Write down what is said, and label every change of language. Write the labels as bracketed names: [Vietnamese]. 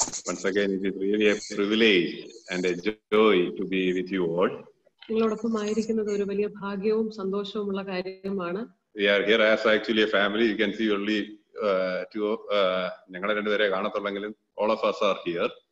[English] Once again, it is really a privilege and a joy to be with you all. [Malayalam] നിങ്ങളോടൊപ്പം ആയിരിക്കുന്നത് ഒരു വലിയ ഭാഗ്യവും സന്തോഷവുമുള്ള കാര്യമാണ്. [English] We are here as actually a family. You can see only two. [Malayalam] ഞങ്ങളെ രണ്ടുപേരെ കാണത്തുള്ളെങ്കിലും [English] all of us are here.